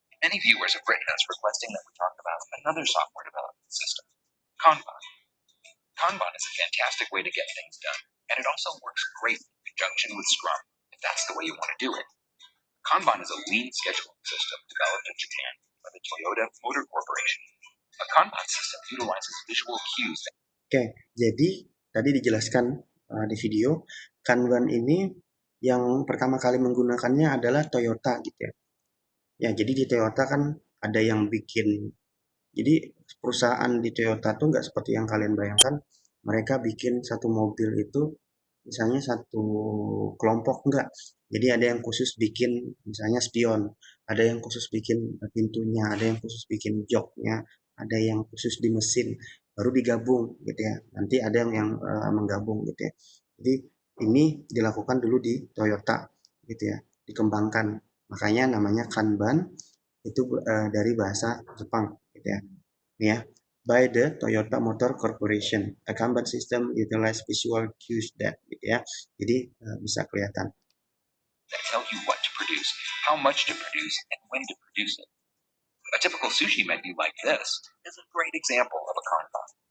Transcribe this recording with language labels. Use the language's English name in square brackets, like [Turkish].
[English] Many viewers have written us requesting that we talk about another software development system, Kanban. Kanban is a fantastic way to get things done, and it also works great in conjunction with Scrum, if that's the way you want to do it. Kanban is a lean scheduling system developed in Japan by the Toyota Motor Corporation. A Kanban system utilizes visual cues. [Indonesian] Oke, jadi tadi dijelaskan di video, Kanban ini yang pertama kali menggunakannya adalah Toyota gitu ya. Ya, jadi di Toyota kan ada yang bikin, jadi perusahaan di Toyota tuh nggak seperti yang kalian bayangkan, mereka bikin satu mobil itu misalnya satu kelompok enggak. Jadi ada yang khusus bikin misalnya spion, ada yang khusus bikin pintunya, ada yang khusus bikin joknya, ada yang khusus di mesin, baru digabung gitu ya. Nanti ada yang menggabung gitu ya. Jadi ini dilakukan dulu di Toyota gitu ya, dikembangkan. Makanya namanya Kanban itu dari bahasa Jepang gitu ya. Ini ya, [English] by the Toyota Motor Corporation. A Kanban system utilize visual cues that, [Indonesian] gitu ya. Jadi bisa kelihatan. [English] That tell you what to produce, how much to produce, and when to produce it. A typical sushi menu like this is a great example of a Kanban.